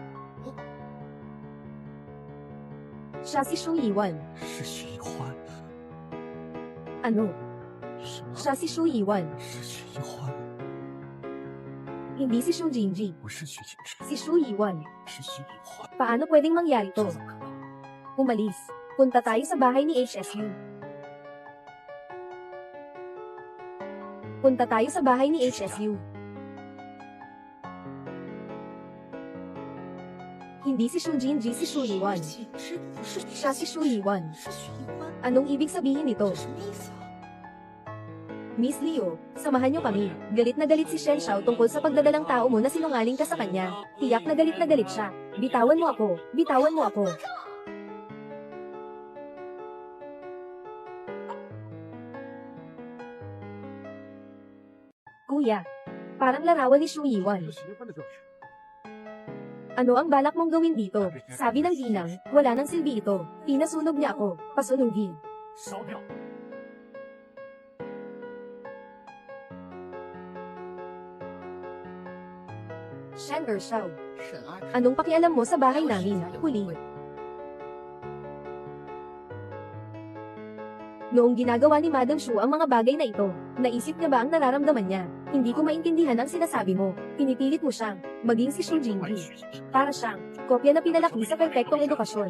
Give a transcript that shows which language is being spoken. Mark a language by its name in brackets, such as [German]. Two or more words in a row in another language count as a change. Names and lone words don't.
[Filipino] Siya si Shu Yiwan. [Chinese] 是许一欢， [Filipino] Ano? [Chinese] 什么？ [Filipino] Siya si Shu Yiwan. [Chinese] 是许一欢， [Filipino] Hindi si Shu Jinji. [Chinese] 不是许景山， [Filipino] Si Shu Yiwan. [Chinese] 是许一欢。 [Filipino] Paano pwedeng mangyari [Chinese] 这 [Filipino] to? [Chinese] 怎么可能？ [Filipino] Umalis. Punta tayo sa bahay ni HSU. Punta tayo sa bahay ni HSU. Hindi si Shu Jinji, si Shu Yiwan. Siya si Shu Yiwan. [Chinese] 是许一欢， [Filipino] Anong ibig sabihin nito? [Chinese] 什么意思啊？ [Filipino] Miss Leo, samahan niyo kami. Galit na galit si Shen Xiao tungkol sa pagdadalang tao mo na sinungaling ka sa kanya. Tiyak na galit siya. Bitawan mo ako. Bitawan mo ako. Kuya, parang larawan ni Shu Yiwan. Ano ang balak mong gawin dito? Sabi ng ginang, wala nang silbi ito. Pinasunog niya ako. Pasunugin. [Chinese] 烧掉。 [Filipino] Shen Xiao, [Chinese] 沈儿， [Filipino] anong pakialam mo sa bahay namin? Huli. Noong ginagawa ni Madam Shu ang mga bagay na ito, naisip niya ba ang nararamdaman niya? Hindi ko maintindihan ang sinasabi mo. Pinipilit mo siyang maging si Shu Jingyi. Para siyang kopya na pinalaki sa perpektong edukasyon.